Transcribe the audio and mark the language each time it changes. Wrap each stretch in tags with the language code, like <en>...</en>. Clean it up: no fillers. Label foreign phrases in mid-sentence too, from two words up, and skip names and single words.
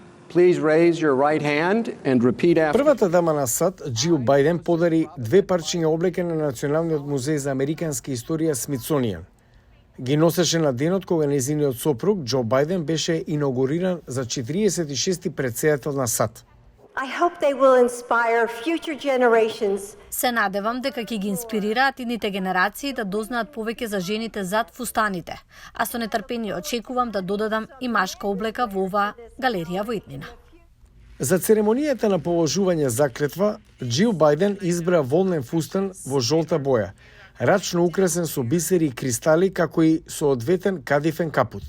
<en>Please raise your right hand and repeat after.</en> <mk>Првата дама на САД, Џил Бајден, подари 2 парчиња облека на Националниот музеј за американска историја Смитсонијан. Ги носеше на денот кога нејзиниот сопруг Џо Бајден беше инаугуриран за 46-ти претседател на САД.</mk> <en>I hope they will inspire future generations.</en> <mk>Се надевам дека ќе ги инспирираат идните генерации да дознаат повеќе за жените зад фустаните, а со нетрпение очекувам да додадам и машка облека во оваа галерија во иднина. За церемонијата на положување заклетва, Џил Бајден избра волнен фустан во жолта боја, рачно украсен со бисери и кристали, како и со одветен кадифен капут.</mk>